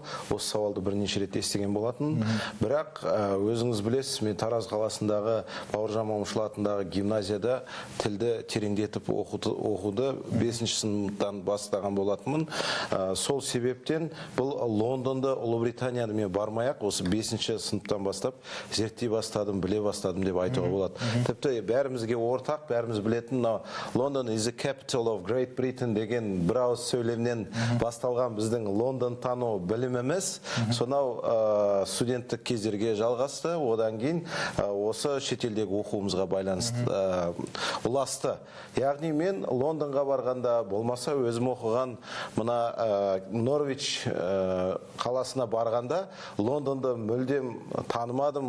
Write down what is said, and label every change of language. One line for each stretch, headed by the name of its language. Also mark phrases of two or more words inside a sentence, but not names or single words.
Kazakh: Осы сауалды бірнеше рет естіген болатын. Бірақ өзіңіз білесіз, мен Тараз қаласындағы Бауыржан Момышұлы атындағы гимназияда тілді тереңдетіп оқуды 5-ші сыныптан бастаған болатынмын. Сол себептен бұл Лондонда, Ұлыбританияда мен бармай-ақ, осы 5-ші сыныптан бастап зерттей бастадым, біле бастадым деп айтуға болады. Тіпті бәрімізге ортақ, бәріміз білетін
English: London is the capital of Great Britain
Kazakh: деген бір ауыз сөйлемнен басталған біздің Лондон тану біліміміз сонау студенттік кездерге жалғасты. Одан кейін осы шетелдегі оқуымызға байланысты ұласты. Яғни мен Лондонға барғанда, болмаса өзім оқыған мына Норвич қаласына барғанда, Лондонды мүлдем танымадым.